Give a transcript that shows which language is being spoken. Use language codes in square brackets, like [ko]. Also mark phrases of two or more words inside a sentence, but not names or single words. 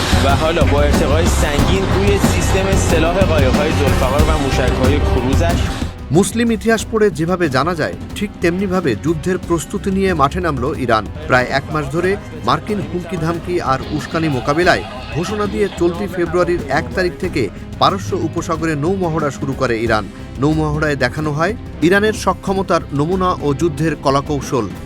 [fa] حالا با ارتقای سنگین روی سیستم سلاح قایق‌های ذوالفقار و موشک‌های کروزش [bn] মুসলিম ইতিহাস পড়ে যেভাবে জানা যায় ঠিক তেমনিভাবে যুদ্ধের প্রস্তুতি নিয়ে মাঠে নামল ইরান। প্রায় এক মাস ধরে মার্কিন হুমকি ধামকি আর উস্কানি মোকাবিলায় ঘোষণা দিয়ে চলতি ফেব্রুয়ারির 1 তারিখ থেকে পারস্য উপসাগরে নৌমহড়া শুরু করে ইরান। নৌমহড়ায় দেখানো হয় ইরানের সক্ষমতার নমুনা ও যুদ্ধের কলাকৌশল।